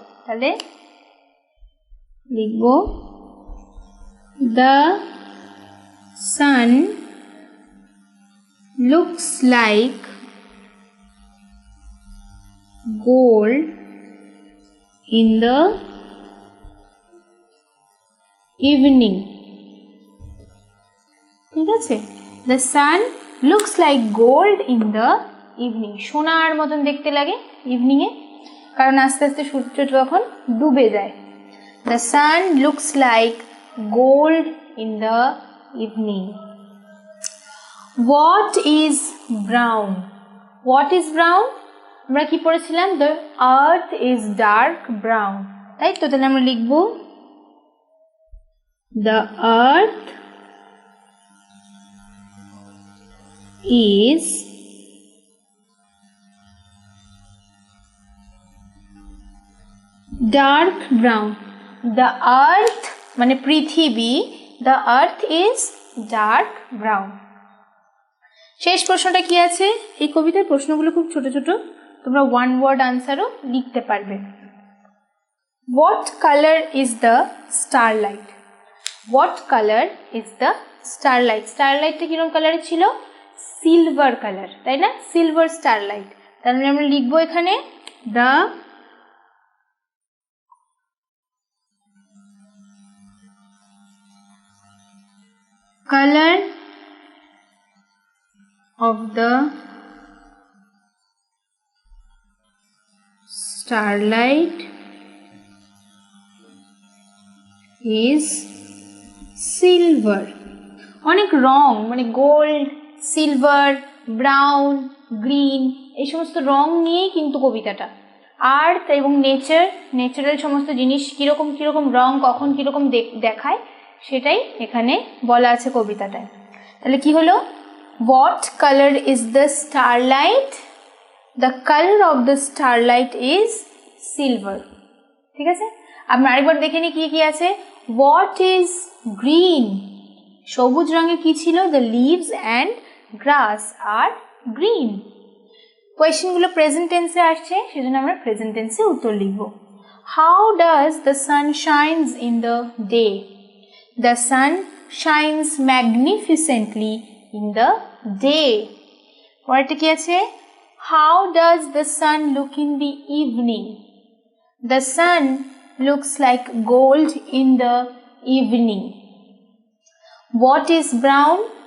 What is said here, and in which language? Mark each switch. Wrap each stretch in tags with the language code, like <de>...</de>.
<bn>তাহলে লিখব</bn> <en>the sun looks like gold in the evening.</en> <bn>ঠিক আছে,</bn> <en>the sun looks like gold in the evening.</en> <bn>সোনার মতন দেখতে লাগে ইভিনিং এ, কারণ আস্তে আস্তে সূর্য তখন ডুবে যায়।</bn> <en>the sun looks like gold in the evening. What is brown? What is brown?</en> <bn>আমরা কি পড়েছিলাম?</bn> <en>the earth is dark brown,</en> <bn>তাই তো? তাহলে আমরা লিখব</bn> <en>the earth is dark brown. the earth</en> <bn>মানে পৃথিবী,</bn> <en>the earth is dark brown.</en> <bn>শেষ প্রশ্নটা কি আছে? এই কবিতার প্রশ্নগুলো খুব ছোট ছোট, তোমরা ওয়ান ওয়ার্ড আনসারও লিখতে পারবে।</bn> <en>What color is the starlight? What color is the starlight?</en> <bn>স্টারলাইটটা কিরকম কালারের ছিল? সিলভার কালার, তাই না?</bn> <en>Silver starlight.</en> <bn>তাহলে আমরা লিখবো এখানে</bn> <en>the color of the starlight is silver.</en> <bn>অনেক রং মানে গোল্ড, সিলভার, ব্রাউন, গ্রিন, এই সমস্ত রং নিয়েই কিন্তু কবিতাটা। আর্থ এবং নেচারাল সমস্ত জিনিস কিরকম কিরকম রং কখন কিরকম দেখায় সেটাই এখানে বলা আছে কবিতাটায়। তাহলে কি হলো?</bn> <en>What color is the starlight? The color of the starlight is silver.</en> <bn>ঠিক আছে, আমরা আরেকবার দেখে নিই কি কি আছে।</bn> <en>What is green?</en> <bn>সবুজ রঙের কি ছিল?</bn> <en>The leaves and grass are green.</en> <bn>কোয়েশ্চেনগুলো present টেন্সে আসছে, সেজন্য আমরা প্রেজেন্ট টেন্সে উত্তর লিখব।</bn> <en>How does the sun shines in the day? The sun shines magnificently in the day.</en> <bn>পরেরটা কি আছে?</bn> <en>How does the sun look in the evening? The sun looks like gold in the evening. What is brown?</en>